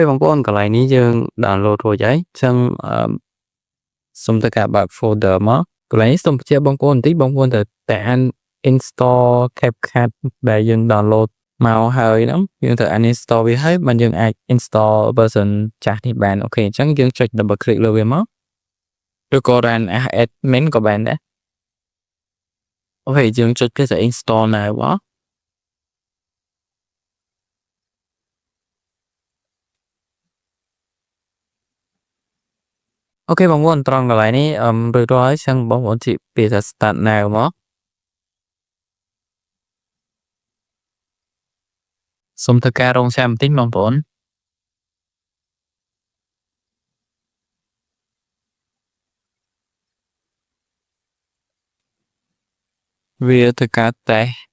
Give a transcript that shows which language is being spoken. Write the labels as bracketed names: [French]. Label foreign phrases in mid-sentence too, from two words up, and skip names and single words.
[Khmer] បងប្អូនកន្លែងនេះយើង download រួចហើយអញ្ចឹងសូមធ្វើការបើក folder មកកន្លែងនេះសូមបញ្ជាក់បងប្អូនបន្តិចបងប្អូនត្រូវតែ uninstall CapCut ដែលយើង download មកហើយហ្នឹងយើងត្រូវ uninstall វាហើយបានយើងអាច install version ចាស់នេះបានអូខេអញ្ចឹងយើងចុច [English] double click [Khmer] លើវាមកឬក៏ [English] run as admin [Khmer] ក៏បានដែរអូខេយើងចុចគេទៅ [English] install now [Khmer] មក អូខេបងប្អូនត្រង់កន្លែងនេះរួចរាល់ហើយចឹងបងប្អូនជីកពាក្យថា [English] start now [Khmer] មកសូមធ្វើការរងចាំបន្តិចបងប្អូនវាធ្វើការតេស្ត